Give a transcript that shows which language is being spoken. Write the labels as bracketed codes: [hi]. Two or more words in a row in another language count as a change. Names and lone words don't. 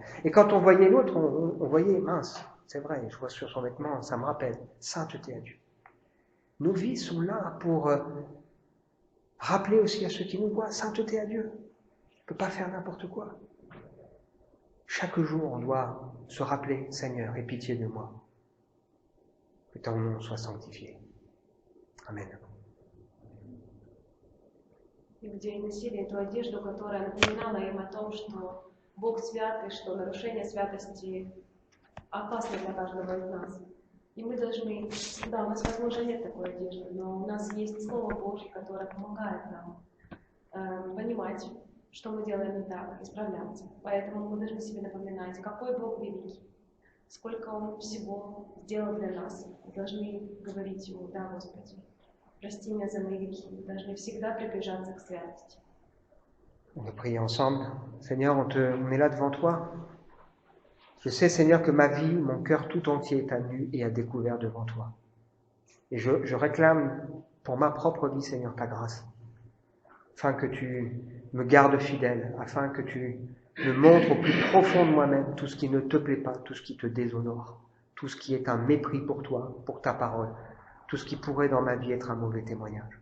[fr] Et quand on voyait l'autre, on voyait, mince, c'est vrai, je vois sur son vêtement, ça me rappelle, sainteté à Dieu. Nos vies sont là pour rappeler aussi à ceux qui nous voient, sainteté à Dieu. On ne peut pas faire n'importe quoi. Chaque jour, on doit se rappeler, Seigneur, aie pitié de moi. Que ton nom soit sanctifié. Amen. [ru] Иудеи носили эту одежду, которая напоминала им о том, что Бог свят, и что нарушение святости опасно для каждого из нас. И мы должны, да, у нас, возможно, нет такой одежды, но у нас есть Слово Божье, которое помогает нам понимать, что мы делаем не так, исправляться. Поэтому мы должны себе напоминать, какой Бог великий, сколько Он всего сделал для нас. Мы должны говорить Ему: да, Господи, прости меня за мои грехи. Мы должны всегда приближаться к святости. [fr] On va prier ensemble. Seigneur, on est là devant toi. Je sais, Seigneur, que ma vie, mon cœur tout entier est à nu et à découvert devant toi. Et je réclame pour ma propre vie, Seigneur, ta grâce, afin que tu me gardes fidèle, afin que tu me montres au plus profond de moi-même tout ce qui ne te plaît pas, tout ce qui te déshonore, tout ce qui est un mépris pour toi, pour ta parole, tout ce qui pourrait dans ma vie être un mauvais témoignage.